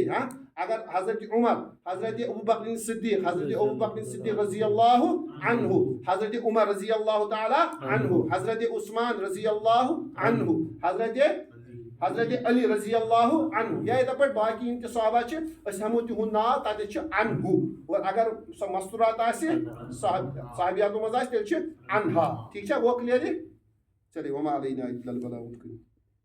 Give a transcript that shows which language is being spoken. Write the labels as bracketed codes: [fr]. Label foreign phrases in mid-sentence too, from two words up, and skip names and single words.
[hi] हाँ अगर हजरत उमर हजरत अबू बकर सिद्दीक हजरत अबू बकर सिद्दीक [ar] رضي الله عنه, [hi] हजरत उमर [ar] رضي الله تعالى عنه, [hi] हजरत उस्मान [ar] رضي الله عنه, [hi] हजरत अली रजी अल्लाह अन्हु। या इधर पर बाकी इनके सहाबा [ks] हमो तिहुंद नाव तत अन्हु। [hi] और अगर मस्तूरात साहबियात [ks] मज तेल अन्हा। [hi] ठीक है वो क्लियर। [ar] चलिए وما علينا إلا البلاغ المبين.